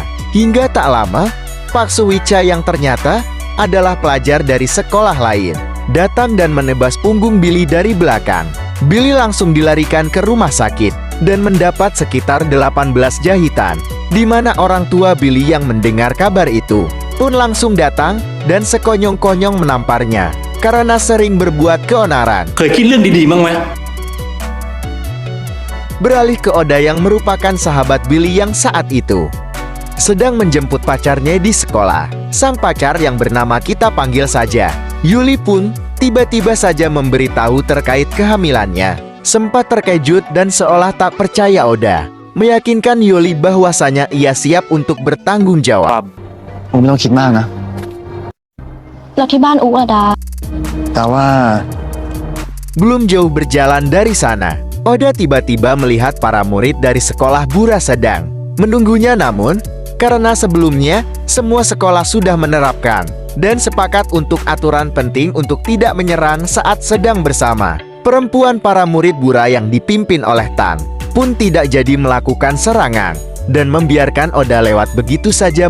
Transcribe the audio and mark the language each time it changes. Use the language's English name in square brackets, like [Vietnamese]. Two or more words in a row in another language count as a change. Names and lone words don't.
[Indonesian] Hingga tak lama, Pak Suicha yang ternyata adalah pelajar dari sekolah lain datang dan menebas punggung Billy dari belakang. Billy langsung dilarikan ke rumah sakit dan mendapat sekitar 18 jahitan, di mana orang tua Billy yang mendengar kabar itu pun langsung datang dan sekonyong-konyong menamparnya karena sering berbuat keonaran. [Thai] เคยคิดเรื่องดีๆบ้างไหม [Indonesian] Beralih ke Oda yang merupakan sahabat Billy yang saat itu sedang menjemput pacarnya di sekolah. Sang pacar yang bernama kita panggil saja Yuli pun tiba-tiba saja memberitahu terkait kehamilannya. Sempat terkejut dan seolah tak percaya Oda meyakinkan Yuli bahwasanya ia siap untuk bertanggung jawab. [Thai] ผมไม่ต้องคิดมากนะ แล้วที่บ้านอุ๊อะดา แต่ว่า [Indonesian] Belum jauh berjalan dari sana, Oda tiba-tiba melihat para murid dari sekolah Bura sedang menunggunya. Namun, karena sebelumnya semua sekolah sudah menerapkan dan sepakat untuk aturan penting untuk tidak menyerang saat sedang bersama, perempuan para murid Bura yang dipimpin oleh Tan pun tidak jadi melakukan serangan dan membiarkan Oda lewat begitu saja.